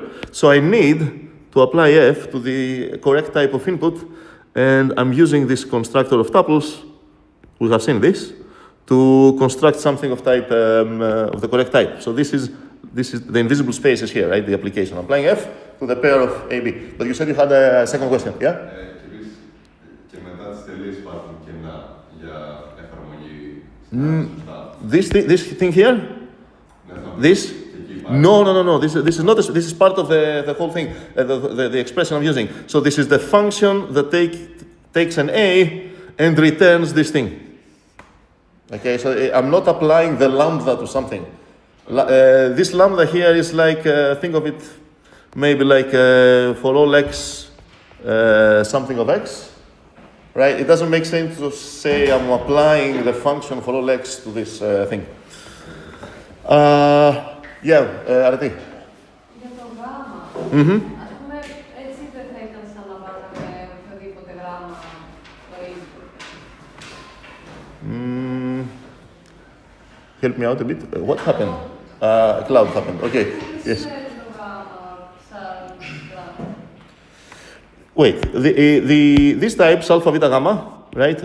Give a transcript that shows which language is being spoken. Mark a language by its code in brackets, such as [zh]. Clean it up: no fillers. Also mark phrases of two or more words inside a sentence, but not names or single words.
[en] So I need to apply f to the correct type of input, and I'm using this constructor of tuples. We have seen this to construct something of type of the correct type. So this is the invisible spaces here, right? The application. I'm applying f to the pair of AB. But you said you had a second question, yeah? [el] Και μετά τις τελείες υπάρχουν κενά για εφαρμογή [en] This thing here? This? No. This is not. This is part of the whole thing. The expression I'm using. So this is the function that takes an A and returns this thing. Okay. So I'm not applying the lambda to something. This lambda here is like think of it maybe like for all x something of x. Right? It doesn't make sense to say I'm applying the function for all x to this thing. [el] Αρετή. Για το γάμμα, ας πούμε, έτσι δεν θα ήταν σαν να βάζαμε οποιοδήποτε γράμμα στο input. [en] Help me out a bit. What happened? Cloud happened. Okay. Yes. Wait, these types, alpha, beta, gamma, right?